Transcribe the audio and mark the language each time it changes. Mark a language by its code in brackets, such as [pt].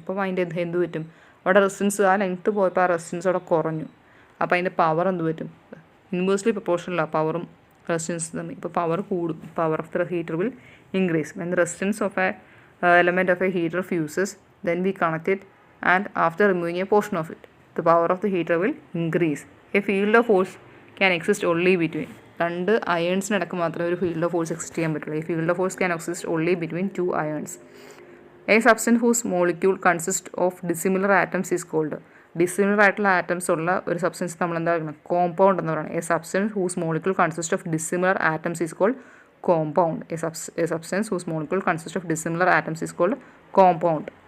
[ml] അപ്പം അതിൻ്റെ എന്ത് പറ്റും? അവിടെ റെസിസ്റ്റൻസ്, ആ ലെങ്ത്ത് പോയപ്പോൾ ആ റെസിസ്റ്റൻസ് അവിടെ കുറഞ്ഞു. അപ്പോൾ അതിൻ്റെ പവർ എന്ത് പറ്റും? ഇൻവേഴ്സ്ലി പ്രൊപ്പോർഷനലാണ് പവറും റെസിസ്റ്റൻസ് തമ്മിൽ. ഇപ്പോൾ പവർ കൂടും. [en] Power of the heater will increase. When the resistance of a element of a heater fuses, then we connect it and after removing a portion of it, the power of the heater will increase. A field of force can exist only between, [ml] രണ്ട് അയൺസിനിടക്ക് മാത്രമേ ഒരു field of force exist ചെയ്യാൻ പറ്റുള്ളൂ. [en] ഈ field of force can exist only between 2 ions. A substance whose molecule consists of dissimilar atoms is called, [ml] dissimilar ആയിട്ടുള്ള atoms ഉള്ള ഒരു substance നമ്മൾ എന്താ പറയുന്നത്? കോമ്പൗണ്ട് എന്ന് പറയുന്നത്. [en] A substance whose molecule consist of dissimilar atoms is called compound. A substance whose molecule consists of dissimilar atoms is called compound.